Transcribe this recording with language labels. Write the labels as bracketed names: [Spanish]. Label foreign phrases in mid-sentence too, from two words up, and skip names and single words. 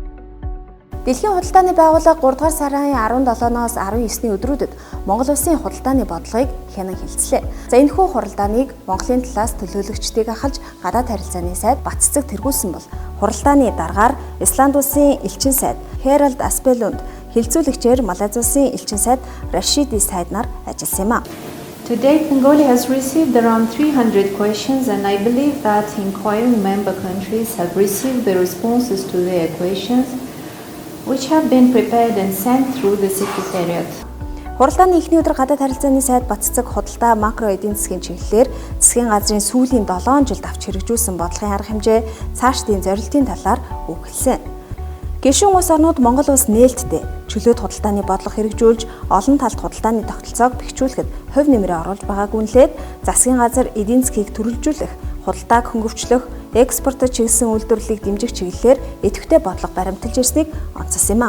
[Mongolian] Дэлхийн худалдааны байгууллага 3 дугаар сарын 17-ноос 19-ний өдрүүдэд Монгол улсын худалдааны бодлогыг хянан хэлцлээ. За энэхүү хуралдааныг Монголын талаас төлөөлөгчдийг ахалж гадаад харилцааны сайд Баццэг тэргүүлсэн бол хуралдааны даргаар Исланд улсын элчин сайд Хэральд Аспелунд, хилцүүлэгчээр Малайз улсын элчин сайд Рашиди сайд нар ажилласан юм а. [English] To date, Mongolia has received around 300 questions, and I believe that inquiring member countries have received the responses to their questions, which have been prepared and sent through the Secretariat. [Mongolian] Хуралдааны эхний өдөр гадаад харилцааны сайд Баццэг худалдаа макро эдийн засгийн чиглэлээр засгийн газрын сүүлийн 7 жилд авч хэрэгжүүлсэн бодлогын арга хэмжээ, цаашдын зорилтын талаар өгүүлсэн. Гишүүн улс орнууд Монгол улс нээлттэй чөлөөт худалдааны бодлого хэрэгжүүлж, олон талт худалдааны тогтолцоог бэхжүүлэхэд хувь нэмрээ оруулж байгааг үнэлээд засгийн газар эдийн засгийг төрөлжүүлэх, худалдааг хөнгөвчлөх, экспортод чиглэсэн үйлдвэрлэлийг дэмжих чиглэлээр идэвхтэй бодлого баримталж ирснийг онцолсон юм а.